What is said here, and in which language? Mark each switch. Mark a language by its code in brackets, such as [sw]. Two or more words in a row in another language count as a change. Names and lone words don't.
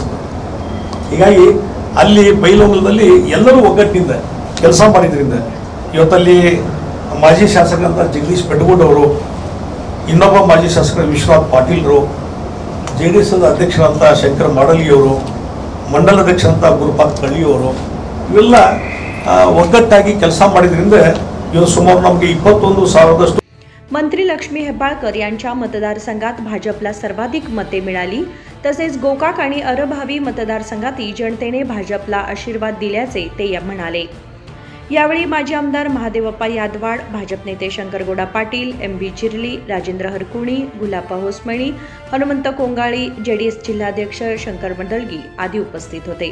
[kn] ಹೀಗಾಗಿ ಅಲ್ಲಿ ಬೈಲಹೊಂಗಲದಲ್ಲಿ ಎಲ್ಲರೂ ಒಗ್ಗಟ್ಟಿನಿಂದ ಕೆಲಸ ಮಾಡಿದ್ರಿಂದ ಇವತ್ತಲ್ಲಿ ಮಾಜಿ ಶಾಸಕರಂತ ಜಗದೀಶ್ ಬೆಟ್ಟಗುಡ್ ಅವರು, ಇನ್ನೊಬ್ಬ ಮಾಜಿ ಶಾಸಕರ ವಿಶ್ವನಾಥ್ ಪಾಟೀಲ್ರು, JDS ಅಧ್ಯಕ್ಷರಂತ ಶಂಕರ್ ಮಾಡಲಿಯವರು, ಮಂಡಲ ಅಧ್ಯಕ್ಷರಂತ ಗುರುಪಾತ್ ಕಳ್ಳಿಯವರು, ಇವೆಲ್ಲ ಒಗ್ಗಟ್ಟಾಗಿ ಕೆಲಸ ಮಾಡಿದ್ರಿಂದ ಇವತ್ತು ಸುಮಾರು ನಮಗೆ 21,000 [mr] मंत्री लक्ष्मी हेब्बाळकर यांच्या मतदारसंघात भाजपला सर्वाधिक मते मिळाली. तसेच गोकाक आणि अरभावी मतदारसंघातही जनतेने भाजपला आशीर्वाद दिल्याचे ते म्हणाले. यावेळी माजी आमदार महादेवप्पा यादवाड, भाजप नेते शंकरगौडा पाटील, MB चिरली, राजेंद्र हरकुणी, गुलाप्पा होसमणी, हनुमंत कोंगाळी, JDS जिल्हाध्यक्ष शंकर मंडलगी आदी उपस्थित होते.